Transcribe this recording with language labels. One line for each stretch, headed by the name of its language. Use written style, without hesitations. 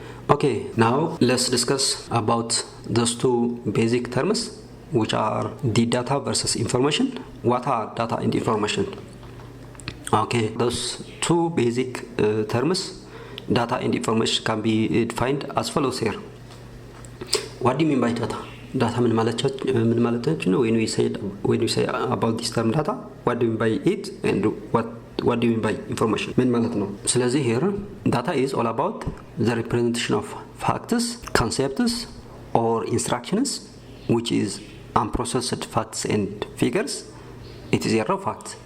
English: Okay, now let's discuss about those two basic terms which are the data versus information. What are data and information? Okay, those two basic terms, data and information, can be defined as follows here. What do you mean by data?
Amharic: Data ምን ማለታችን ነው?
English: When we say about this term data, what do you mean by it and what do you mean by information?
Amharic: ምን ማለት ነው?
English: ስለዚህ here data is all about the representation of facts, concepts or instructions which is unprocessed facts and figures. It is a raw fact.